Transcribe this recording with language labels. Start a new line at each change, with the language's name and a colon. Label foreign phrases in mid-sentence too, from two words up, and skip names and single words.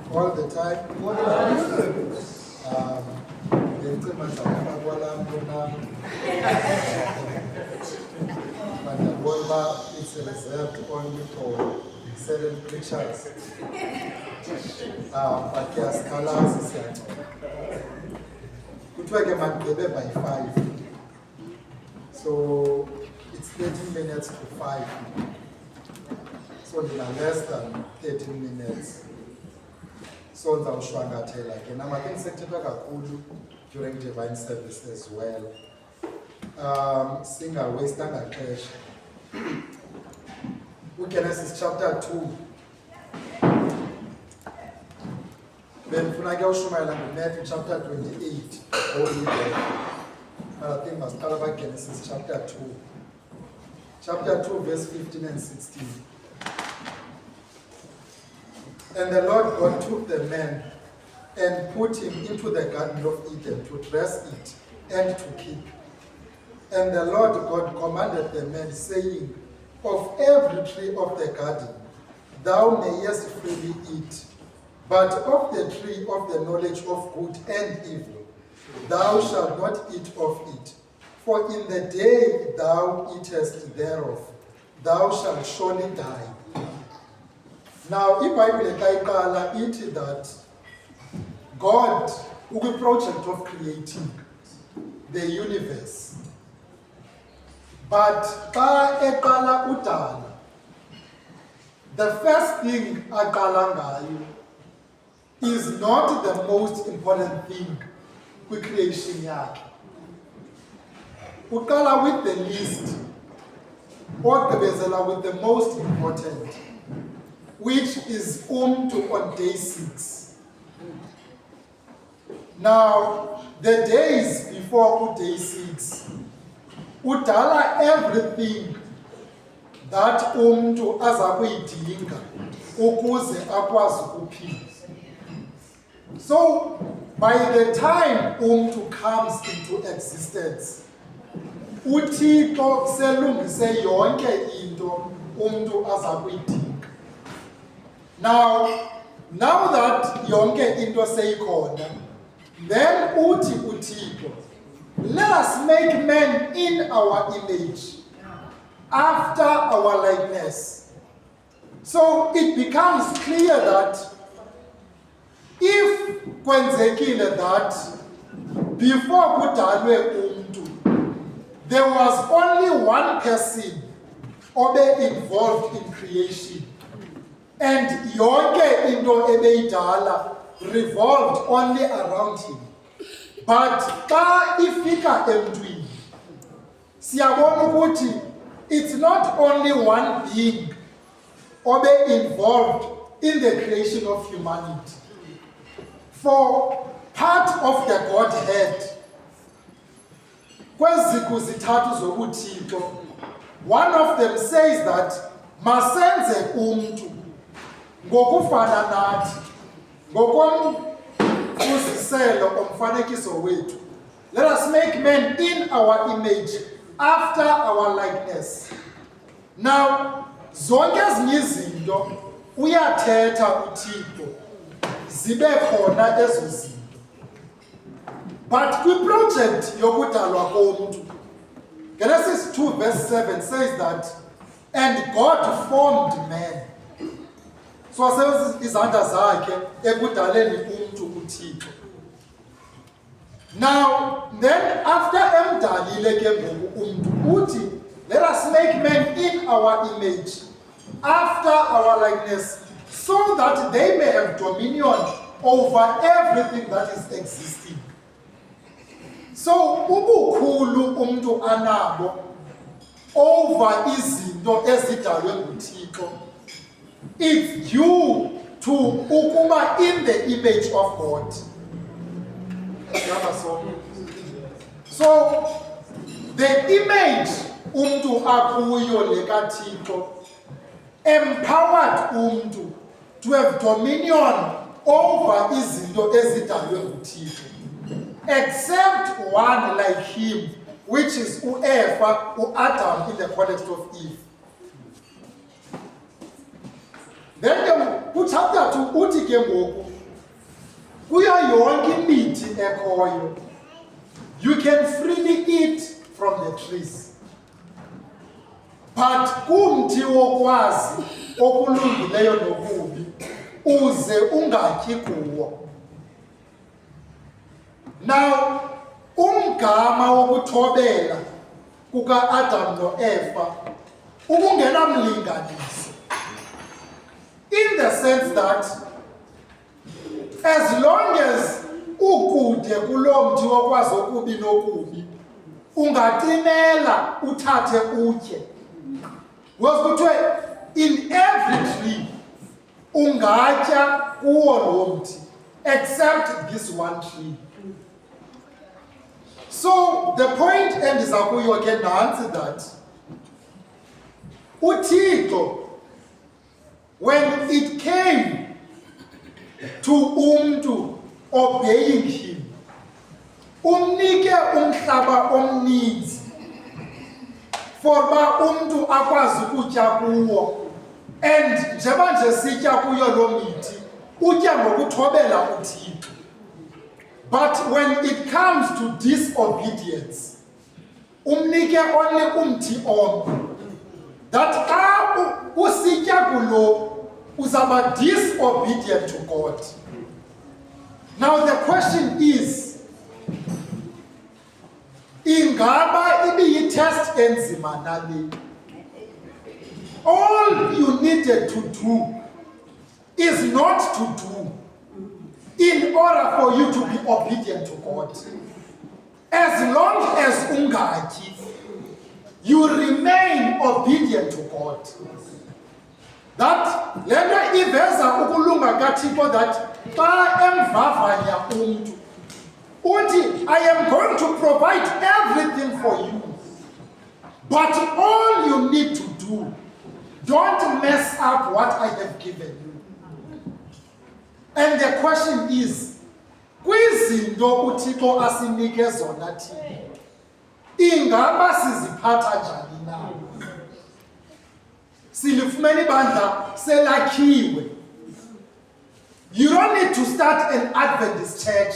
English: But it's reserved only for certain preachers. But yes, colors is
Xhosa: kuthiwa ke
English: by 5. So it's 13 minutes to 5. So less than 13 minutes.
Xhosa: So ndawushwangathela ke namake ngisethethwa kakhulu
English: during divine service as well.
Xhosa: Singawastanga xesha.
English: Genesis chapter 2.
Xhosa: Benifuna ke ushumayela ngoMatthew
English: chapter 28 I think
Xhosa: masiqala ba
English: Genesis chapter 2. Chapter 2 verse 15 and 16. And the Lord God took the man and put him into the garden of Eden to dress it and to keep. And the Lord God commanded the man, saying, of every tree of the garden thou mayest freely eat, but of the tree of the knowledge of good and evil thou shalt not eat of it. For in the day thou eatest thereof, thou shalt surely die. Now,
Xhosa: iBhayibhile xa
English: it that God, the project of creating the universe, but
Xhosa: xa eqala udala,
English: the first thing
Xhosa: aqala ngayo
English: is not the most important thing with creation yakhe. Uqala with the least, ogqibezela with the most important, which is umntu on day 6. Now, the days before day 6, udala everything that
Xhosa: umntu aza kuyidinga ukuze akwazi ukuphila.
English: So, by the time umntu comes into existence,
Xhosa: uThixo selungise yonke into umntu aza kuyidinga.
English: Now that
Xhosa: yonke into seyikhona, then uthi uThixo,
English: let us make man in our image, after our likeness. So it becomes clear that if kwenzekile that before
Xhosa: kudalwe umntu,
English: there was only one person obe involved in creation, and
Xhosa: yonke into ebeyidala
English: revolved only around him. But
Xhosa: xa ifika emntwini, siyabona ukuthi
English: it's not only one being obe involved in the creation of humanity. For part of the Godhead,
Xhosa: kweziku zithathu zobuthixo,
English: one of them says that
Xhosa: masenze umntu ngokufana nathi, ngokomfuziselo omfanekiso wethu.
English: Let us make men in our image, after our likeness. Now,
Xhosa: zonke ezinye izinto uyathetha uThixo zibe khona ezo zinto. But kwi-project yokudalwa komntu,
English: Genesis 2 verse 7 says that, and God formed man.
Xhosa: So wasebenzisa izandla zakhe ekudaleni umntu uThixo.
English: Now, then
Xhosa: after emdalile ke ngoku umntu, uthi,
English: let us make man in our image, after our likeness, so that they may have dominion over everything that is existing.
Xhosa: So ubukhulu umntu anabo over izinto ezidalwe nguThixo,
English: it's due to ukuba in the image of God. So the image
Xhosa: umntu akuyo lekaThixo
English: empowered umntu to have dominion over
Xhosa: izinto ezidalwe nguThixo,
English: except one like him, which is uEva, uAdam in the context of Eve.
Xhosa: Then Uchapter 2 uthi ke ngoku kuyo yonke imithi ekhoyo
English: you can freely eat from the trees.
Xhosa: But kumthi wokwazi okulungileyo nokubi uze ungatyi kuwo. Now umgama wokuthobela kuka-Adam no-Eva ubungenamlinganiso,
English: in the sense that as long as
Xhosa: ukude kuloo mthi wokwazi okubi nokubi ungaqinela uthathe utye. Because kuthiwe
English: in every tree
Xhosa: ungatya kuwo loo mthi except this one tree.
English: So the point
Xhosa: endiza kuyo ke nantsi that uThixo,
English: when it came to umntu obeying him,
Xhosa: umnike umhlaba omninzi for ba umntu akwazi ukutya kuwo, and njeba nje sitya kuyo loo mithi utya ngokuthobela uThixo.
English: But when it comes to disobedience,
Xhosa: umnike only umthi omnye, that xa usitya kulo uzaba
English: disobedient to God. Now the question is,
Xhosa: ingaba ibiyitest enzima nale?
English: All you needed to do is not to do in order for you to be obedient to God. As long as ungatyi, you remain obedient to God.
Xhosa: That lento iveza ukulunga kaThixo, that xa emvavanya umntu uthi,
English: I am going to provide everything for you, but all you need to do, don't mess up what I have given you. And the question is,
Xhosa: kwizinto uThixo asinike zona thina, ingaba siziphatha njani na? Silifumene ibandla selakhiwe.
English: You don't need to start an Adventist church.